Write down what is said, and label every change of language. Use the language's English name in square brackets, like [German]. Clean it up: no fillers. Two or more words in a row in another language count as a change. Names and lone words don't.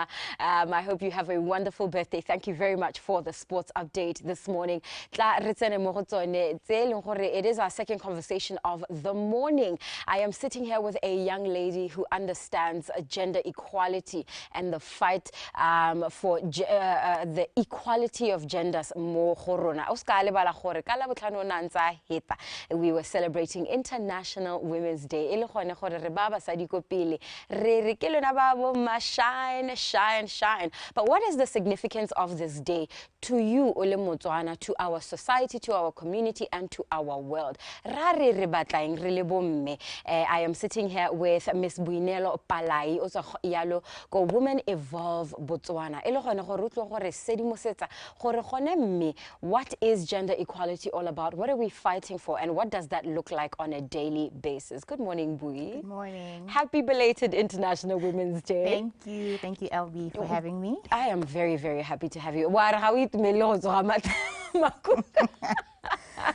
[English] I hope you have a wonderful birthday. Thank you very much for the sports update this morning. [Tswana] Tla re tsene mo go tsone tse leng gore [English] it is our second conversation of the morning. I am sitting here with a young lady who understands gender equality and the fight for the equality of genders [Tswana] mo go rona. O ska lebala gore ka la botlhano na ntsa heta [English] we were celebrating International Women's Day. [Tswana] Ele gone gore re ba basadi ko pele re re ke lona ba bo ma shine shine shine. [English] But what is the significance of this day to you ole Motswana, to our society, to our community and to our world? [Tswana] Ra re re batlaeng re le bomme. [English] I am sitting here with Miss Buinelo Palai [Tswana] o tsa yalo go [English] Women Evolve Botswana. [Tswana] Ele gone go rutlo gore sedimosetsa gore gone mme [English] what is gender equality all about? What are we fighting for and what does that look like on a daily basis? Good morning, Bui. Good morning. Happy belated International Women's Day. Thank you. Thank you, LB, for having me. I am very, very happy to have you.